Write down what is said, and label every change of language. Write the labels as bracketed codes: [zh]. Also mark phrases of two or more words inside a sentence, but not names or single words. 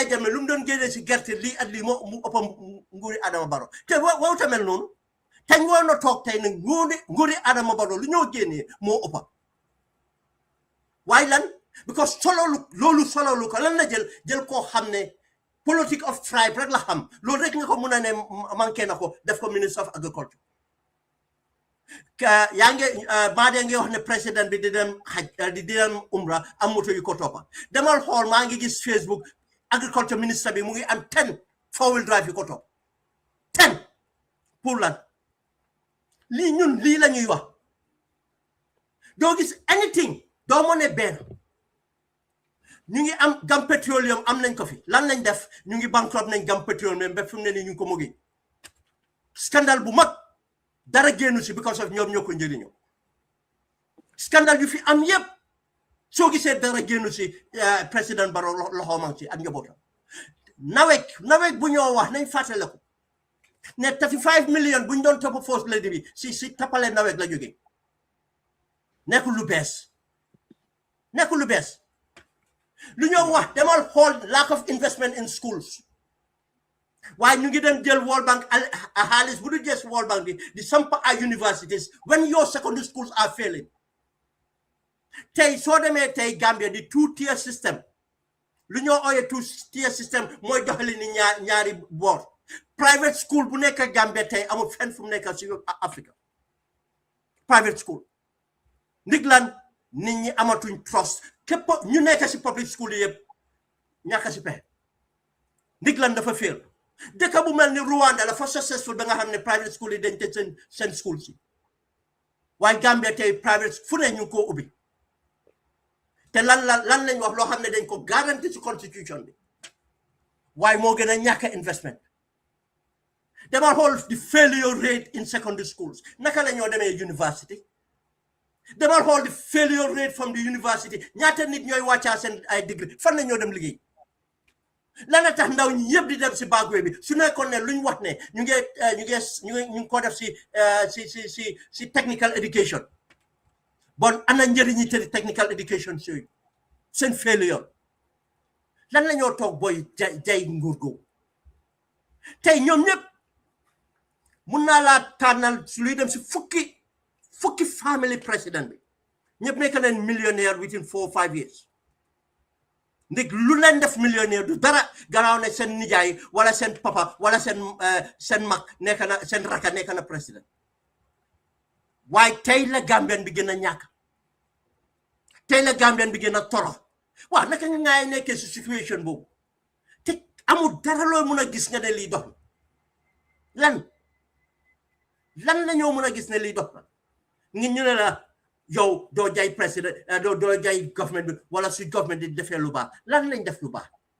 [wo] Jammeh lu mu doon génnee si gerte lii ak lii moo mu ëppa nguuri Adama Barrow te wow tamel noonu teñ woon na toog tey ne nguuri Adama Barrow lu ñoo génnee moo ëppa waaye lan because loolu sololu ko lan la jël koo xam ne politique [en] of tribe [wo] rek la xam loolu rek nga ko mun a ne manqué na ko def ko ministre [en] of agriculture [wo] yaa ngi Badee ngi wax ne président bi di dem umra am moto yu ko toppa demal xool maa ngi gis Facebook agriculture ministre bi mu ngi am 10 [en] four-wheel drive [wo] yu ko topp 10 pour lan lii la ñuy wax doo gis anything doo mo ne benn ñu ngi am Gam Petroleum am nañ ko fi lan lañ def ñu ngi bankrupt nañ Gam Petroleum ba fi mu ne nii ñu ngi ko mogi scandale bu mag dara génnu si [en] because of [wo] ñoom ñoo ko njëriñoo scandale yu fi am yëpp soo gisee dara génnu si président Barrow loxoomam si ak njabootam nawet bu ñoo wax nañ fàttale ko ne 35 million bu ñu doon topp [en] first lady [wo] bi si tappale nawet la jógee nekkul lu bees lu ñoo wax demal xool [en] lack of investment in schools [wo] waaye ñu ngi dem jël World Bank xaalis bu du jees World Bank bi di samp ay universities [en] when your secondary schools are failing [wo] tey soo demee tey Gambia di [en] two-tier system [wo] lu ñoo ooyee [en] two-tier system [wo] mooy doxali ni ñaari boor [en] private school [wo] bu nekk Gambia tey amul fenn fu mu nekk ci Africa [en] private school [wo] ndig lan nit ñi amatuñ trust képp ñu nekk ci [en] public school [wo] yëpp ñàkk ci pexe ndig lan dafa fail dëkk bu mel ni Rwanda la fa successful ba nga xam ne [en] private school [wo] yi dañ tëj seen school si waaye Gambia tey private fu ne ñu ko ubbi te lan lañ wax loo xam ne dañ ko garanti ci constitution bi waaye moo gën a ñàkk investment dama xool [en] the failure rate in secondary schools [wo] naka la ñoo demee university dama xool [en] the failure rate from the university [wo] ñaata nit ñooy wàccaa seen ay degree fan la ñoo dem liggéey lana tax ndaw ñi yëpp di dem si bagwe bi su nekkoon ne luñ wax ne ñu ngi ko def si [en] technical education [wo] bon ana njëriñi te [en] technical education [wo] si seen failure lan la ñoo toog booy jay nguur googu tey ñoom ñëpp mun naa laa tànnal su luy dem si fukki family président bi ñëpp nekk nañ millionnaire [en] within 4 or 5 years [wo] ndig lu leen def millionnaire du dara gannaaw ne seen nijaay wala seen papa wala seen mag nekk na seen raka nekk na président waaye tey la Gambien bi gën a ñàkk tey la Gambien bi gën a toro waaw naka nga ngay nekkee si situation boobu te amul dara loo mun a gis nga ne lii dox lan la ñoo mun a gis ne lii dox na ngi ñu ne la yow doo jay président doo jay government bi wala su government di defee lu baax lan lañ def lu baax